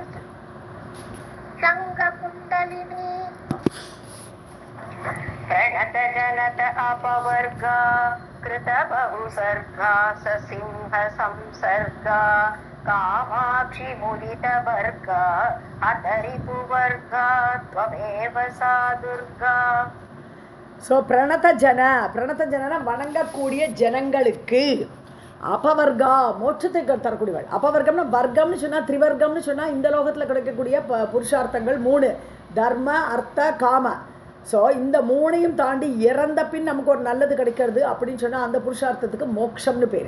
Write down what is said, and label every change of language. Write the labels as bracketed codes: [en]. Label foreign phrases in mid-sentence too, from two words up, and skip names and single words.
[sa] शङ्खकुण्डलिनी प्रणत जनत अपवर्गा कृत बहुसर्गा ससिंह संसर्गा कामाक्षि मुदित वर्गा अतरिपु वर्गा त्वमेव सा दुर्गा. [ta] ஸோ [sa] प्रणत जन [ta] வணங்கக்கூடிய ஜனங்களுக்கு அபவர்கா, மோட்சத்தை தரக்கூடியவள். அபவர்க்கம்னா வர்க்கம்னு சொன்னால் திரிவர்க்கம்னு சொன்னால் இந்த லோகத்தில் கிடைக்கக்கூடிய புருஷார்த்தங்கள் 3, [sa] धर्म अर्थ काम. [ta] ஸோ இந்த 3ஐயும் தாண்டி இறந்த பின் நமக்கு ஒரு நல்லது கிடைக்கிறது அப்படின்னு சொன்னால் அந்த புருஷார்த்தத்துக்கு மோட்சம்னு பேர்.